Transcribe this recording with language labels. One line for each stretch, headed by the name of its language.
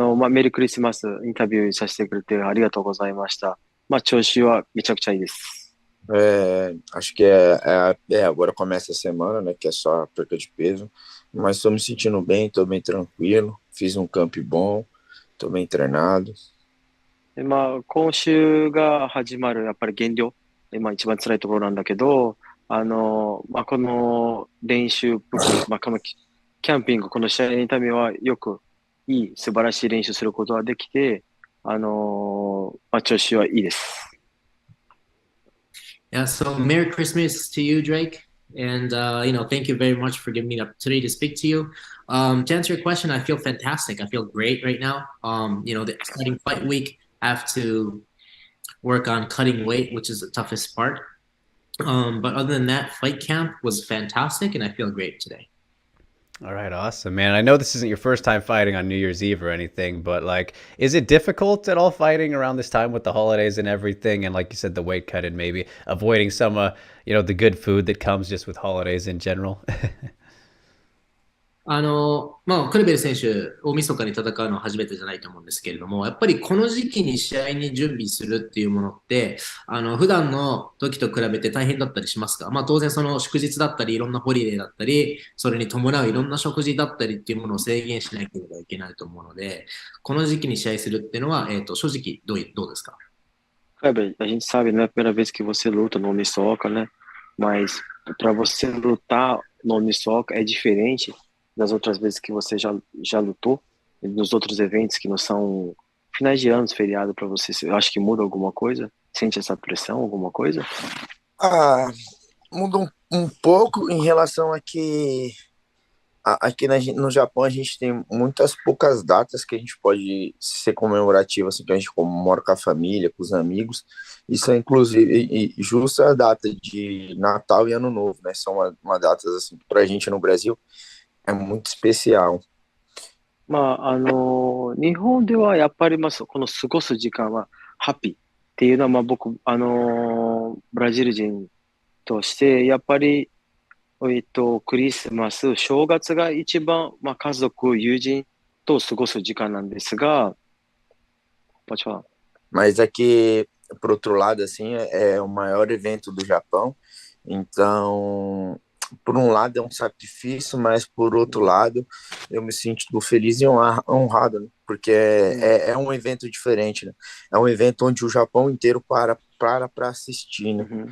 Japanese: メリークリスマスインタビューさせてくれてありがとうございました。調子はめちゃくちゃいいです。
Portuguese: Acho que agora começa a semana, né, que é só a perca de peso, mas tô me sentindo bem, tô bem tranquilo, fiz camp bom, tô bem treinado.
Japanese: 今週が始まるやっぱり減量、一番辛いところなんだけど、この練習、このキャンピング、この試合のためはよく素晴らしい練習することができて、調子はいいです。
English: Yeah, so Merry Christmas to you, Drake. And, thank you very much for giving me the opportunity to speak to you. To answer your question, I feel fantastic. I feel great right now. The exciting fight week, I have to work on cutting weight, which is the toughest part. But other than that, fight camp was fantastic, and I feel great today. All right, awesome, man. I know this isn't your first time fighting on New Year's Eve or anything, but is it difficult at all fighting around this time with the holidays and everything? And like you said, the weight cut and maybe avoiding some, the good food that comes just with holidays in general.
Japanese: クレベル選手、大晦日に戦うのは初めてじゃないと思うんですけれども、やっぱりこの時期に試合に準備するっていうものって、普段の時と比べて大変だったりしますか？当然その祝日だったり、いろんなホリデーだったり、それに伴ういろんな食事だったりっていうものを制限しなければいけないと思うので、この時期に試合するっていうのは、正直どうですか
Portuguese: ？Kleber, a gente sabe, não é a primeira vez que você luta no Unisoca, né? Mas para você lutar no Unisoca é diferente das outras vezes que você já lutou, nos outros eventos que não são finais de anos, feriado para você. Eu acho que muda alguma coisa? Sente essa pressão, alguma coisa? Muda um pouco em relação a que aqui no Japão a gente tem muitas poucas datas que a gente pode ser comemorativo, assim, que a gente comemora com a família, com os amigos. Isso é inclusive justo a data de Natal e Ano Novo, né? São datas assim que pra gente no Brasil é muito especial.
Japanese: 日本ではやっぱりこの過ごす時間はハッピーっていうのは僕、ブラジル人として、やっぱり、クリスマス、正月が一番、家族、友人と過ごす時間なんですが、
Portuguese: pode falar. Mas aqui, por outro lado, assim, é o maior evento do Japão. Então, por um lado é um sacrifício, mas por outro lado eu me sinto feliz e honrado, né? Porque é um evento diferente, né? É um evento onde o Japão inteiro para assistir, né?